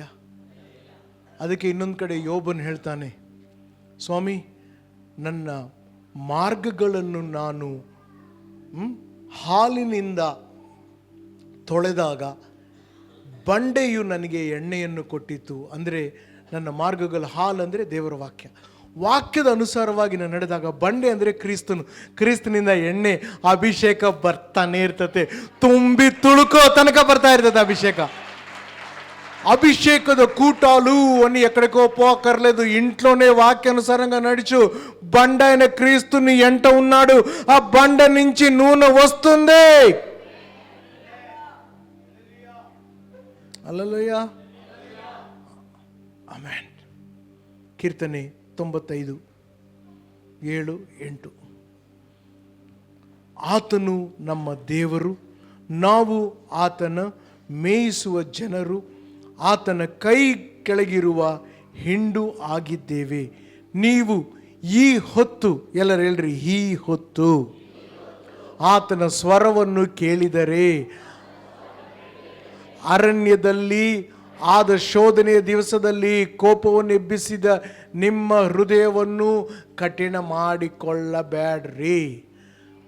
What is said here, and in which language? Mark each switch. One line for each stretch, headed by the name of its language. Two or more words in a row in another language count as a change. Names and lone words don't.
Kannada: ಅದಕ್ಕೆ ಇನ್ನೊಂದು ಕಡೆ ಯೋಬನು ಹೇಳ್ತಾನೆ, ಸ್ವಾಮಿ, ನನ್ನ ಮಾರ್ಗಗಳನ್ನು ನಾನು ಹಾಲಿನಿಂದ ತೊಳೆದಾಗ ಬಂಡೆಯು ನನಗೆ ಎಣ್ಣೆಯನ್ನು ಕೊಟ್ಟಿತು. ಅಂದರೆ ನನ್ನ ಮಾರ್ಗಗಳ ಹಾಲು ಅಂದರೆ ದೇವರ ವಾಕ್ಯ. ವಾಕ್ಯದ ಅನುಸಾರವಾಗಿ ನಾನು ನಡೆದಾಗ ಬಂಡೆ ಅಂದರೆ ಕ್ರಿಸ್ತನು, ಕ್ರಿಸ್ತನಿಂದ ಎಣ್ಣೆ, ಅಭಿಷೇಕ ಬರ್ತಾನೆ ಇರ್ತತೆ. ತುಂಬಿ ತುಳುಕೋ ತನಕ ಬರ್ತಾ ಇರ್ತದೆ ಅಭಿಷೇಕ.
Telugu: అభిషేకದ కూటాలు అని ఎక్కడికో పోకర్లేదు. ఇంట్లోనే వాక్యానుసారంగా నడుచు. బండ అయిన క్రీస్తుని ఎంట ఉన్నాడు. ఆ బండ నుంచి నూనె వస్తుంది. హల్లెలూయా, ఆమేన్.
Kannada: కీర్తನೆ 95:7-8. ಆತನು ನಮ್ಮ ದೇವರು, ನಾವು ಆತನ ಮೇಯಿಸುವ ಜನರು, ಆತನ ಕೈ ಕೆಳಗಿರುವ ಹಿಂಡು ಆಗಿದ್ದೇವೆ. ನೀವು ಈ ಹೊತ್ತು, ಎಲ್ಲರೂ ಹೇಳ್ರಿ, ಈ ಹೊತ್ತು ಆತನ ಸ್ವರವನ್ನು ಕೇಳಿದರೆ, ಅರಣ್ಯದಲ್ಲಿ ಆದ ಶೋಧನೆಯ ದಿವಸದಲ್ಲಿ ಕೋಪವನ್ನು ಎಬ್ಬಿಸಿದ ನಿಮ್ಮ ಹೃದಯವನ್ನು ಕಠಿಣ ಮಾಡಿಕೊಳ್ಳಬೇಡ್ರಿ.